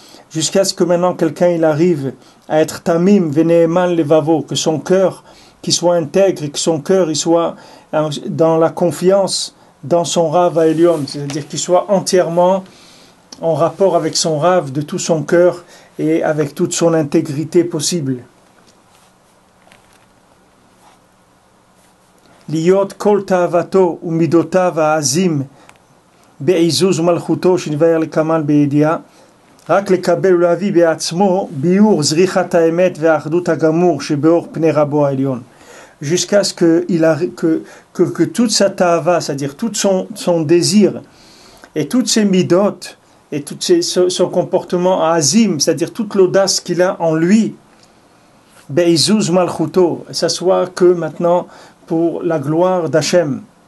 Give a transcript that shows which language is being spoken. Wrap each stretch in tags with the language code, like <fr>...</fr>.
<fr>Jusqu'à ce que maintenant quelqu'un il arrive à être</fr> <he>tamim veneeman levavo,</he> <fr>que son cœur qu'il soit intègre et que son cœur il soit dans la confiance dans son Rav à Elion, c'est-à-dire qu'il soit entièrement en rapport avec son Rav de tout son cœur et avec toute son intégrité possible.</fr> <he>Liot kol ta'avato u midotav ha'azim be'izuz malchuto shinvayer lekamal be'edia רק לקבל ולהביא בעצמו ביור זריחת האמת והאחדות הגמור שבאור פני רבו העליון.</he> <fr>Jusqu'à ce que toute sa ta'ava, c'est-à-dire tout son désir et toutes ses midot et tout son comportement azim, c'est-à-dire toute l'audace qu'il a en lui,</fr> <he>be'izuz malchuto,</he> <fr>ça soit que maintenant pour la gloire d'Hachem.</fr>